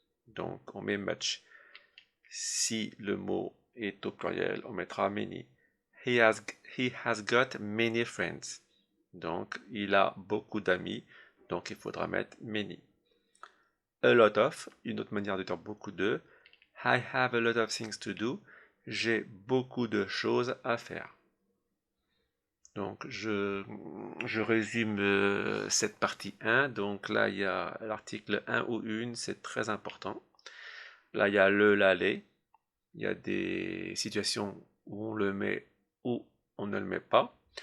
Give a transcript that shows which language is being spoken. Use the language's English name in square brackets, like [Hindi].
[French] Donc on met much. Si le mot est au pluriel, on mettra many. [English] He has got many friends. [French] Donc il a beaucoup d'amis. Donc il faudra mettre many. A lot of, une autre manière de dire beaucoup de. [English] I have a lot of things to do. [French] J'ai beaucoup de choses à faire. Donc je résume cette partie 1. Donc là il y a l'article 1 ou une, c'est très important. Là il y a le, la, les. Il y a des situations où on le met ou on ne le met pas.